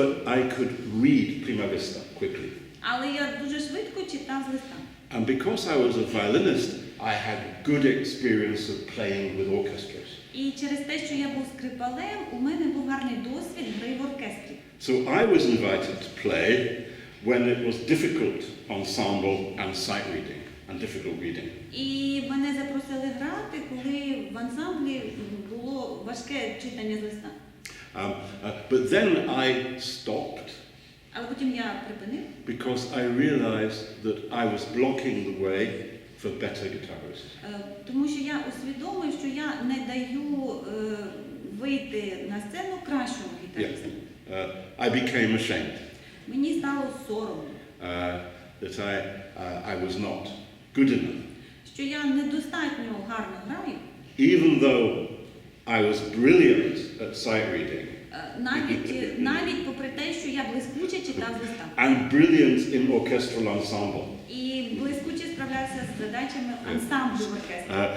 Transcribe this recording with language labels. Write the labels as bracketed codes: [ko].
[en] But I could read prima vista quickly. [uk] Але я дуже швидко читав з листа. [en] And because I was a violinist, I had good experience of playing with orchestras. [uk] І через те, що я був скрипалем, у мене був гарний досвід гри в оркестрі. [en] So I was invited to play when it was difficult ensemble and sight reading and difficult reading. [uk] І мене запросили грати, коли в ансамблі було важке читання з листа. [en] But then I stopped [uk] Але потім я припинив, [en] because I realized that I was blocking the way for better guitarists. [uk] тому що я усвідомив, що я не даю вийти на сцену кращому гітаристу. [en] I became ashamed [uk] Мені стало соромно, [en] that I was not good enough. [uk] що я недостатньо гарно граю, [en] Even though I was brilliant at sight reading [uk] навіть попри те, що я блискуче читав з листа. [en] and brilliant in orchestral ensemble. [uk] І блискуче справлявся з задачами ансамблю в оркестрі.